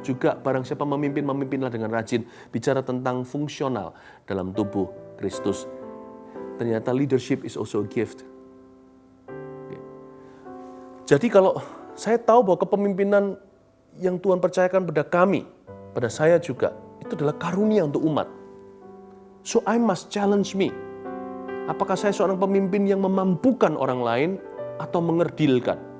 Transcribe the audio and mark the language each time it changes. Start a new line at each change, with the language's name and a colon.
Indonesian: Juga barang siapa memimpinlah dengan rajin, bicara tentang fungsional dalam tubuh Kristus. Ternyata
English: leadership is also a gift.
Indonesian: Jadi kalau saya tahu bahwa kepemimpinan yang Tuhan percayakan pada kami, pada saya juga, itu adalah karunia untuk umat.
English: So I must challenge me.
Indonesian: Apakah saya seorang pemimpin yang memampukan orang lain atau mengerdilkan?